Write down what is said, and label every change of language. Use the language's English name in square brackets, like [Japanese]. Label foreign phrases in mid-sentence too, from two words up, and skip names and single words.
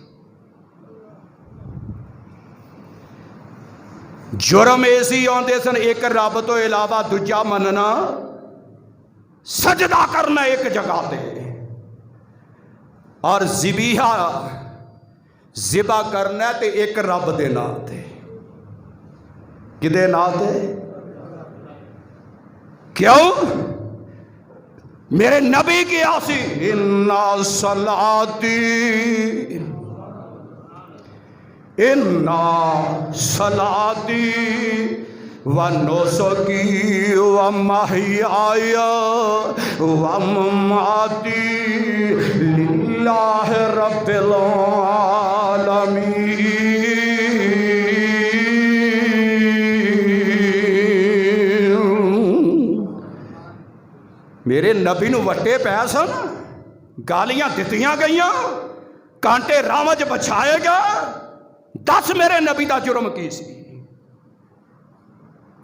[Punjabi] ਜੁਰਮ ਐਸੀ ਆਤੇ ਸਨ, ਇੱਕ ਰੱਬ ਤੋਂ ਇਲਾਵਾ ਦੂਜਾ ਮੰਨਣਾ, ਸਜਦਾ ਕਰਨਾ ਇੱਕ ਜਗ੍ਹਾ ਪੇ, ਔਰ ਜ਼ਬੀਹਾ ਜ਼ਿਬਾ ਕਰਨਾ ਤੇ ਇੱਕ ਰੱਬ ਦੇ ਨਾਮ ਤੇ। ਕਿਦੇ ਨਾਮ ਤੇ? ਕਿਉਂ? ਮੇਰੇ ਨਬੀ ਕੀ ਆਸੀ [Arabic] إن صلاتي و نسكي و محياي و مماتي لله رب العالمين. [Punjabi] ਮੇਰੇ ਨਬੀ ਨੂੰ ਵੱਟੇ ਪਏ ਸਨ, ਗਾਲ੍ਹੀਆਂ ਦਿੱਤੀਆਂ ਗਈਆਂ, ਕੰਡੇ ਰਾਹ ਚ ਵਿਛਾਏ ਗਏ। ਦੱਸ ਮੇਰੇ ਨਬੀ ਕਾ ਜੁਰਮ ਕੀ ਸੀ?